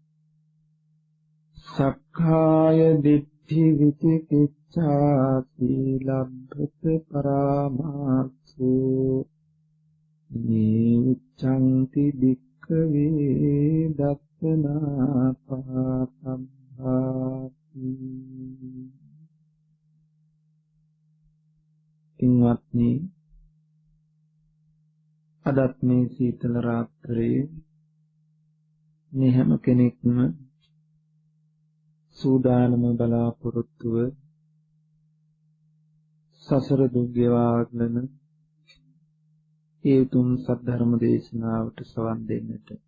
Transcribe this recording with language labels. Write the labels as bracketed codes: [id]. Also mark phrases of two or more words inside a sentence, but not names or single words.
[pi] සක්ඛාය දිට්ඨි විචිකිච්ඡා සීලබ්බත පරාමාසෝ නීචංති භික්ඛවේ දස්සනා [si] පාපම්භාති පින්වත්නි අදත් මේ සීතල රාත්‍රියේ මේ හැම කෙනෙක්ම සූදානම බලාපොරොත්තුව සසර දුක් ගෙවාගෙන ඒ උතුම් සද්ධර්ම දේශනාවට සවන් දෙන්නට